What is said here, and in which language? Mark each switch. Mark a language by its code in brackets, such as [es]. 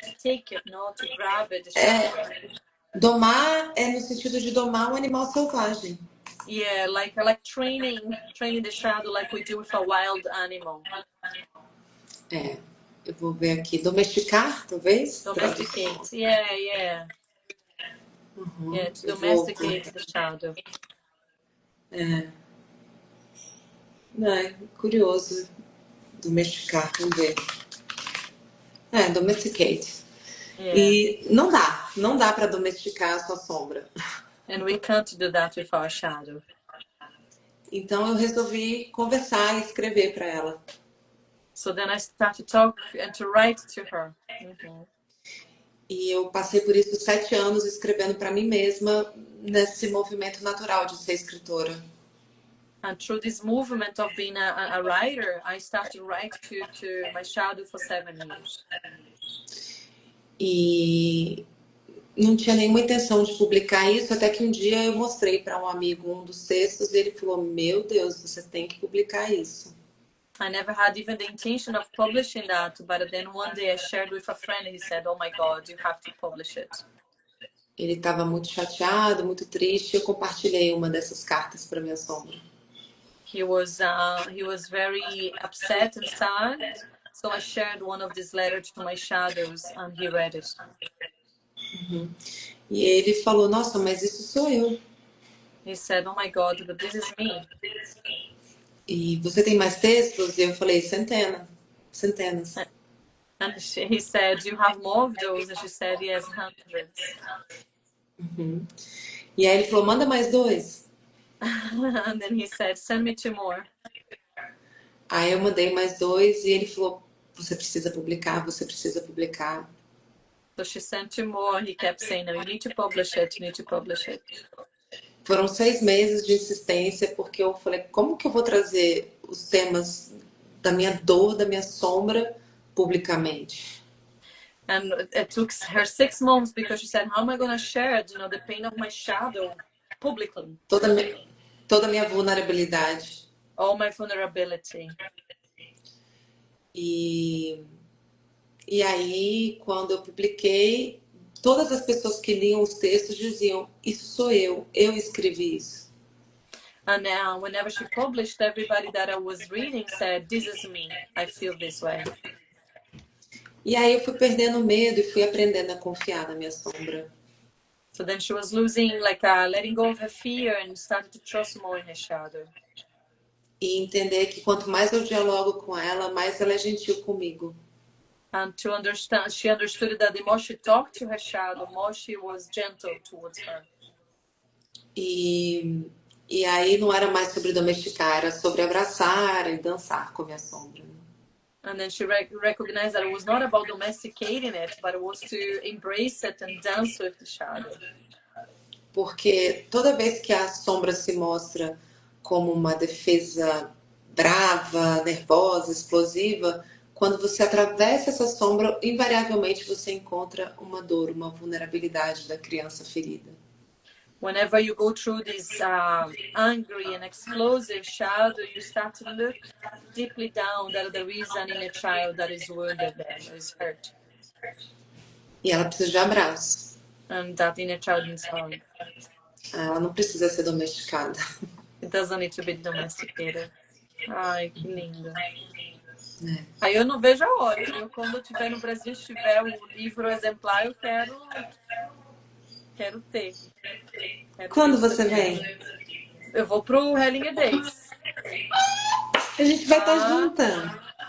[en] To take it, to grab it, the shadow. [pt] Domar é no sentido de domar um animal selvagem. [en] Yeah, like training the shadow like we do with a wild animal. [pt] Eu vou ver aqui. Domesticar, talvez? [en] Domesticate, yeah. Yeah, to domesticate the shadow. [pt] Curioso. Domesticar, vamos ver. Domesticate. Yeah. E não dá para domesticar a sua sombra. [en] And we can't do that with our shadow. [pt] Então eu resolvi conversar e escrever para ela. [en] So then I started to talk and to write to her. [pt] E eu passei por isso 7 anos escrevendo para mim mesma nesse movimento natural de ser escritora. [en] And through this movement of being a writer, I started to write to my shadow for 7 years. [pt] E não tinha nenhuma intenção de publicar isso, até que um dia eu mostrei para um amigo um dos textos e ele falou: meu Deus, você tem que publicar isso. [en] I never had even the intention of publishing that, but then one day I shared with a friend and he said, "Oh my God, you have to publish it." [pt] Ele estava muito chateado, muito triste. Eu compartilhei uma dessas cartas para minha sombra. [en] He was very upset and sad, so I shared one of these letters to my shadows and he read it. [pt] E ele falou: nossa, mas isso sou eu. [en] He said, "Oh my God, but this is me." [pt] E você tem mais textos? E eu falei: centenas. [en] And he said, "You have more of those?" And she said, "Yes, hundreds." [pt] E aí ele falou: manda mais 2. [en] And then he said, "Send me 2 more." [pt] Aí eu mandei mais 2 e ele falou: você precisa publicar, você precisa publicar. [en] So she sent 2 more. He kept saying, "No, you need to publish it. You need to publish it." [pt] Foram 6 meses de insistência, porque eu falei: como que eu vou trazer os temas da minha dor, da minha sombra, publicamente? [en] And it took her 6 months because she said, "How am I going to share, the pain of my shadow publicly?" [pt] Toda a minha vulnerabilidade. [en] All my vulnerability. [pt] E aí, quando eu publiquei, todas as pessoas que liam os textos diziam: isso sou eu escrevi isso. [en] And now, whenever she published, everybody that I was reading said, "This is me. I feel this way." [pt] E aí eu fui perdendo medo e fui aprendendo a confiar na minha sombra. [en] So then she was losing, letting go of her fear and started to trust more in her shadow. [pt] E entender que quanto mais eu dialogo com ela, mais ela é gentil comigo. [en] And to understand, she understood that the more she talked to her shadow, more she was gentle towards her. [pt] E aí não era mais sobre domesticar, era sobre abraçar e dançar com a minha sombra. [en] And then she recognized that it was not about domesticating it, but it was to embrace it and dance with the shadow. [pt] Porque toda vez que a sombra se mostra como uma defesa brava, nervosa, explosiva, quando você atravessa essa sombra, invariavelmente você encontra uma dor, uma vulnerabilidade da criança ferida. [en] Whenever you go through this angry and explosive shadow, you start to look deeply down that there is an inner child that is wounded there, that is hurt. [pt] E ela precisa de abraço. [en] And that inner child needs hug. [pt] Ela não precisa ser domesticada. [en] It doesn't need to be domesticated. [pt] Ai, que linda. Aí eu não vejo a hora, viu? Quando eu estiver no Brasil, estiver o livro exemplar, eu quero ter. Quando você vem? Eu vou pro Hellinger Days. A gente vai estar junta.